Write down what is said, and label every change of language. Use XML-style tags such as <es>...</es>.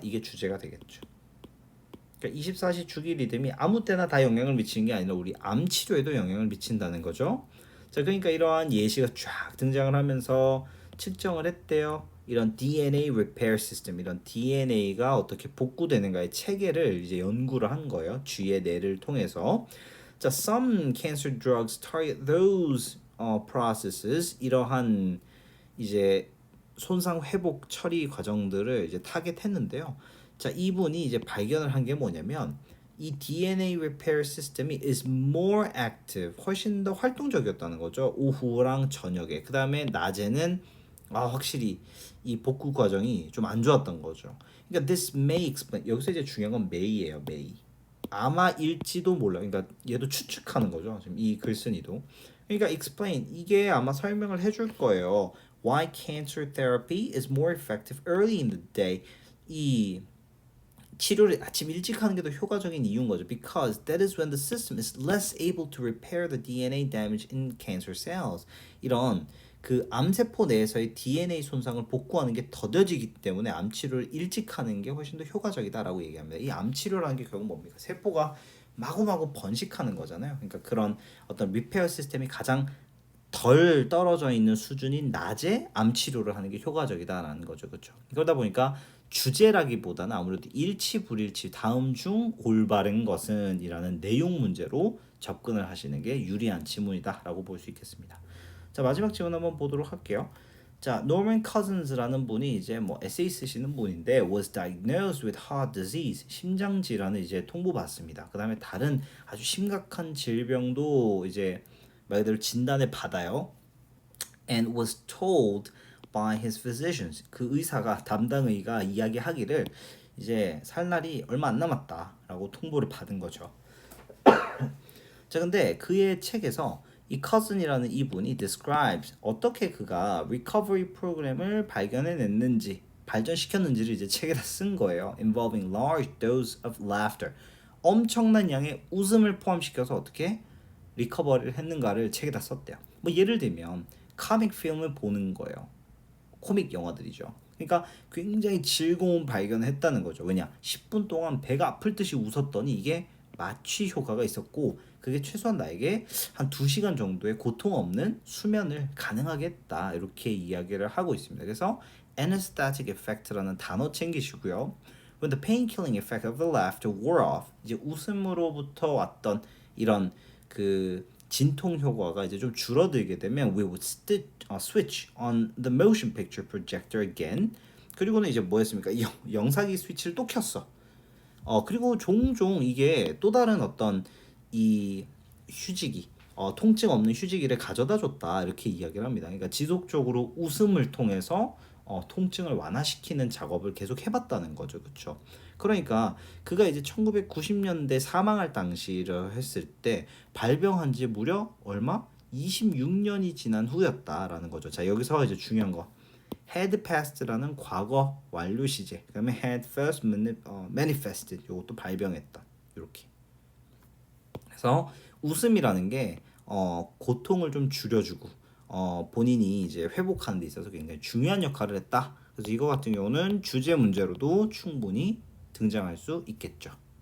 <ko>이게 주제가 되겠죠. 그러니까 24시 주기 리듬이 아무 때나 다 영향을 미치는 게 아니라 우리 암 치료에도 영향을 미친다는 거죠. 자, 그러니까 이러한 예시가 쫙 등장을 하면서 측정을 했대요. 이런 DNA repair system, 이런 DNA가 어떻게 복구되는가의 체계를 이제 연구를 한 거예요. 쥐의 뇌를 통해서.</ko> <en>자, some cancer drugs target those processes.</en> <ko>이러한 이제 손상 회복 처리 과정들을 이제 타겟했는데요. 자, 이분이 이제 발견을 한 게 뭐냐면 이 DNA repair 시스템이</ko> <en>is more active,</en> <ko>훨씬 더 활동적이었다는 거죠. 오후랑 저녁에. 그 다음에 낮에는 확실히 이 복구 과정이 좀 안 좋았던 거죠. 그러니까</ko> <en>this may explain.</en> <ko>여기서 이제 중요한 건 may예요, may. 아마일지도 몰라. 그러니까 얘도 추측하는 거죠. 지금 이 글쓴이도. 그러니까 explain 이게 아마 설명을 해줄 거예요.</ko> <en>Why cancer therapy is more effective early in the day.</en> <ko>이 치료를 아침 일찍 하는 게 더 효과적인 이유인 거죠.</ko> <en>Because that is when the system is less able to repair the DNA damage in cancer cells.</en> <ko>이런 그 암세포 내에서의 DNA 손상을 복구하는 게 더뎌지기 때문에 암 치료를 일찍 하는 게 훨씬 더 효과적이다라고 얘기합니다. 이 암 치료라는 게 결국 뭡니까? 세포가 마구마구 번식하는 거잖아요. 그러니까 그런 어떤 리페어 시스템이 가장 덜 떨어져 있는 수준인 낮에 암 치료를 하는 게 효과적이다라는 거죠. 그렇죠? 그러다 보니까 주제라기보다는 아무래도 일치 불일치 다음 중 올바른 것은 이라는 내용 문제로 접근을 하시는 게 유리한 지문이다라고 볼 수 있겠습니다. 자, 마지막 지문 한번 보도록 할게요. 자, 노먼 커즌스라는 분이 이제 뭐 에세이 쓰시는 분인데</ko> <en>was diagnosed with heart disease,</en> <ko>심장 질환을 이제 통보받습니다. 그다음에 다른 아주 심각한 질병도 이제 말 그대로 진단을 받아요.</ko> <en>and was told by his physicians.</en> <ko>그 의사가 담당 의가 이야기하기를 이제 살 날이 얼마 안 남았다라고 통보를 받은 거죠. 자, 근데 그의 책에서 이 커슨이라는 이분이 describes 어떻게 그가 recovery 프로그램을 발견해냈는지 발전시켰는지를 이제 책에다 쓴 거예요.</ko> <en>Involving large dose of laughter.</en> <ko>엄청난 양의 웃음을 포함시켜서 어떻게 리커버리를 했는가를 책에다 썼대요. 뭐 예를 들면 코믹 필름을 보는 거예요. 코믹 영화들이죠. 그러니까 굉장히 즐거운 발견을 했다는 거죠. 왜냐? 10분 동안 배가 아플 듯이 웃었더니 이게 마취 효과가 있었고 그게 최소한 나에게 한 2시간 정도의 고통 없는 수면을 가능하게 했다. 이렇게 이야기를 하고 있습니다. 그래서 anesthetic effect라는 단어 챙기시고요.</ko> <en>When the pain-killing effect of the laughter wore off,</en> <ko>이제 웃음으로부터 왔던 이런 그 진통 효과가 이제 좀 줄어들게 되면</ko> <en>we would switch on the motion picture projector again.</en> <ko>그리고는 이제 뭐였습니까? 영상기 스위치를 또 켰어. 그리고 종종 이게 또 다른 어떤 이 휴지기, 통증 없는 휴지기를 가져다 줬다 이렇게 이야기를 합니다. 그러니까 지속적으로 웃음을 통해서 통증을 완화시키는 작업을 계속 해봤다는 거죠, 그렇죠? 그러니까 그가 이제 1990년대 사망할 당시를 했을 때 발병한 지 무려 얼마? 26년이 지난 후였다라는 거죠. 자, 여기서 이제 중요한 거. had passed라는 과거 완료 시제. 그다음에</ko> <en>had first manifested.</en> <ko>요것도 발병했다. 이렇게. 그래서 웃음이라는 게 고통을 좀 줄여주고 본인이 이제 회복하는 데 있어서 굉장히 중요한 역할을 했다. 그래서 이거 같은 경우는 주제 문제로도 충분히 등장할 수 있겠죠.</ko>